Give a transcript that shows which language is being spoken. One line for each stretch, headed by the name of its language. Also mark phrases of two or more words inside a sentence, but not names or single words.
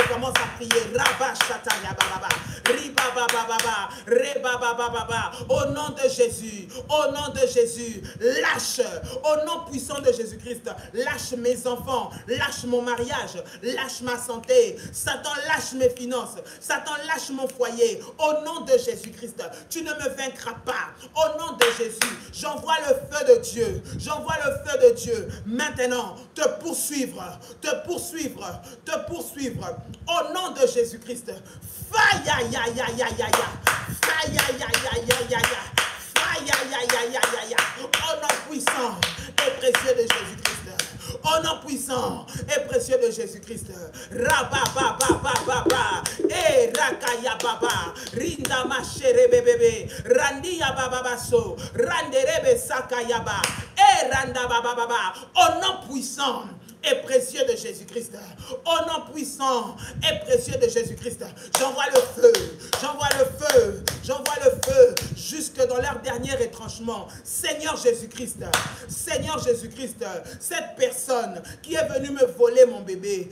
French: commence à prier, Rabba Shataya Baba, Riba Baba Baba, Reba Baba Baba, au nom de Jésus, au nom de Jésus, lâche, au nom puissant de Jésus-Christ, lâche mes enfants, lâche mon mariage, lâche ma santé, Satan lâche mes finances, Satan lâche mon foyer, au nom de Jésus-Christ, tu ne me vaincras pas, au nom de Jésus, j'envoie le feu de Dieu, j'envoie le feu de Dieu, maintenant, te poursuivre, au nom de Jésus-Christ, faya ya ya ya ya ya, faya ya ya ya ya ya, faya ya ya ya ya ya, au nom puissant et précieux de Jésus-Christ, au nom puissant et précieux de Jésus-Christ, Rabba Baba Baba Baba, et Rakaya Baba, Rinda Machere Bébé, Randia Baba Basso, Randerebe Sakayaba, et Randa Baba Baba, au nom puissant et précieux de Jésus-Christ. Au nom puissant et précieux de Jésus-Christ. J'envoie le feu. J'envoie le feu. J'envoie le feu jusque dans leur dernier retranchement. Seigneur Jésus-Christ. Seigneur Jésus-Christ. Cette personne qui est venue me voler mon bébé.